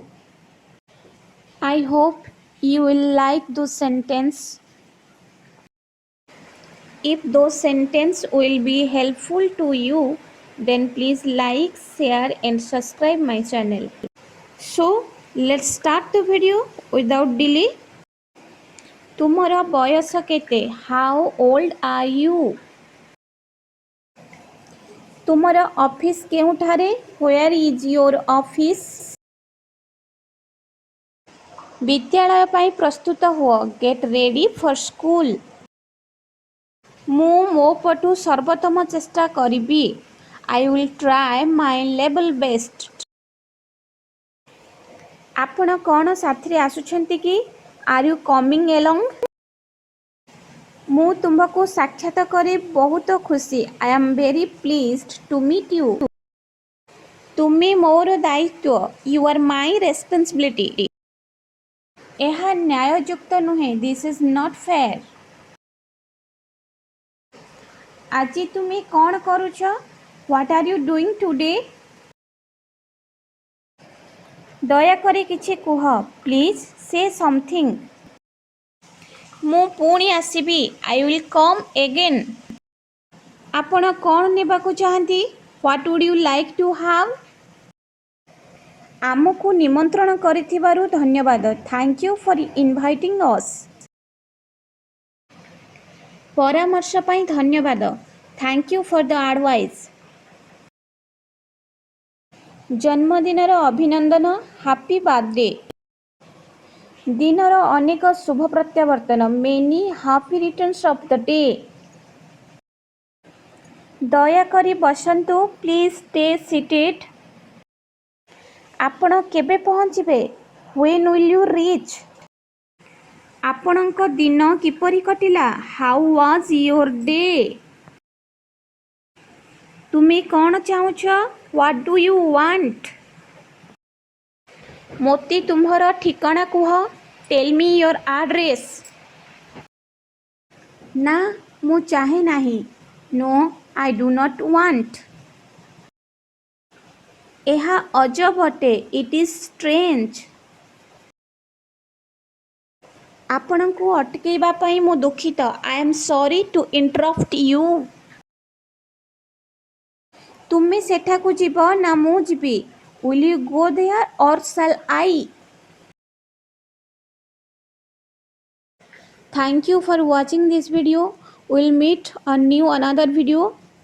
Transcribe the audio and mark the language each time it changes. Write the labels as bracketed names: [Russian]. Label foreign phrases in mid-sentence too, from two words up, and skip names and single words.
[English] I hope you will like those sentence. If those sentence will be helpful to you, then please like, share and subscribe my channel. So, let's start the video without delay. [Odia] ତୁମର ବୟସ କେତେ? [English] How old are you? [Odia] ତୁମର ଅଫିସ୍ କେଉଁଠାରେ? [English] Where is your office? [Odia] ବିଦ୍ୟାଳୟ ପାଇଁ ପ୍ରସ୍ତୁତ ହୁଅ. [English] Get ready for school. [Odia] ମୁଁ ମୋ ପଟୁ ସର୍ବୋତ୍ତମ ଚେଷ୍ଟା କରିବି. [English] I will try my level best. [Odia] ଆପଣ କ'ଣ ସାଥିରେ ଆସୁଛନ୍ତି କି? [English] Are you coming along? [Odia] ମୁଁ ତୁମକୁ ସାକ୍ଷାତ କରି ବହୁତ ଖୁସି. [English] I am very pleased to meet you. [Odia] ତୁମେ ମୋର ଦାୟିତ୍ୱ. [English] You are my responsibility. [Odia] ଏହା ନ୍ୟାୟଯୁକ୍ତ ନୁହେଁ. [English] This is not fair. [Odia] ଆଜି ତୁମେ କ'ଣ କରୁଛ? [English] What are you doing today? [Odia] ଦୟାକରି କିଛି କୁହ. [English] Please say something. [Odia] ମୁଁ ପୁଣି ଆସିବି. [English] I will come again. [Odia] ଆପଣ କ'ଣ ନେବାକୁ ଚାହାନ୍ତି? [English] What would you like to have? [Odia] ଆମକୁ ନିମନ୍ତ୍ରଣ କରିଥିବାରୁ ଧନ୍ୟବାଦ. [English] Thank you for inviting us. [Odia] ପରାମର୍ଶ ପାଇଁ ଧନ୍ୟବାଦ. [English] Thank you for the advice. [Odia] ଜନ୍ମଦିନର ଅଭିନନ୍ଦନ. [English] Happy birthday. [Odia] ଦିନର ଅନେକ ଶୁଭ ପ୍ରତ୍ୟାବର୍ତ୍ତନ. [English] Many happy returns of the day. [Odia] ଦୟାକରି ବସନ୍ତୁ. [English] Please stay seated. [Odia] ଆପଣ କେବେ ପହଞ୍ଚିବେ? [English] When will you reach? [Odia] ଆପଣଙ୍କ ଦିନ କିପରି କଟିଲା? [English] How was your day? [Odia] ତୁମେ କ'ଣ ଚାହୁଁଛ? [English] What do you want? [Odia] ମୋତେ ତୁମ୍ଭର ଠିକଣା କୁହ. [English] Tell me your address. [Odia] ନା, ମୁଁ ଚାହେଁ ନାହିଁ. [English] No, I do not want. [Odia] ଏହା ଅଜବ ଅଟେ. [English] It is strange. [Odia] ଆପଣଙ୍କୁ ଅଟକେଇବା ପାଇଁ ମୁଁ ଦୁଃଖିତ. [English] I am sorry to interrupt you. [Odia] ତୁମେ ସେଠାକୁ ଯିବ ନା ମୁଁ ଯିବି? [English] Will you go there or shall I? Thank you for watching this video. We'll meet on another video.